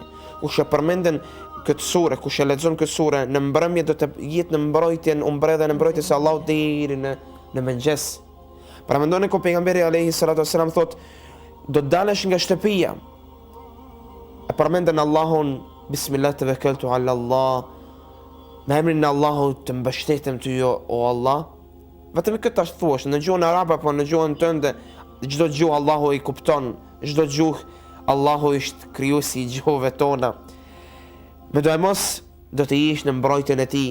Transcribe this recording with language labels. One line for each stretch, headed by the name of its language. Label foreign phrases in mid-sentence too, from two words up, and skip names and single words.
Albanian: Kush e përmenden këtë sure, kush e lexon këtë sure në mbrëmje, do të jetë në mbrojtjen, në mbrojtjes së Allahut deri në mëngjes. Pra mendoni ku pejgamberi
Arabic: عليه السلام
Albanian: thot, do të dalësh nga shtëpia, e përmenden Allahun,
Arabic: بسم الله توكلت على الله,
Albanian: me emrin e Allahut të mbështetem ty o Allah. Vetëm këtë tash thuash në gjuhën arabe apo në gjuhën tënde, çdo gjuhë Allahu i kupton, çdo gjuhë Allahu është krijuesi i gjuhëve tona. Me do e mos do të ish në mbrojtjen e tij.